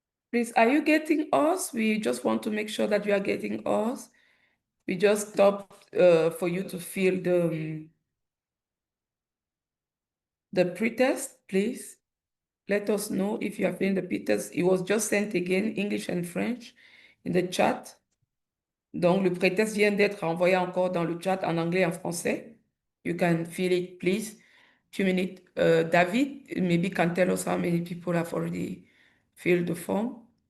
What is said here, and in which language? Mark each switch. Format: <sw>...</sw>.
<en>Please, are you getting us? We just want to make sure that you are getting us. We just stopped for you to fill the pretest, please. Let us know if you are filling the pretest. It was just sent again, English and French, in the chat.</en> <fr>Donc, le pretest vient d'être envoyé encore dans le chat en anglais et en français.</fr> <en>You can fill it, please. 2 minutes. David, maybe can tell us how many people have already filled the form.</en>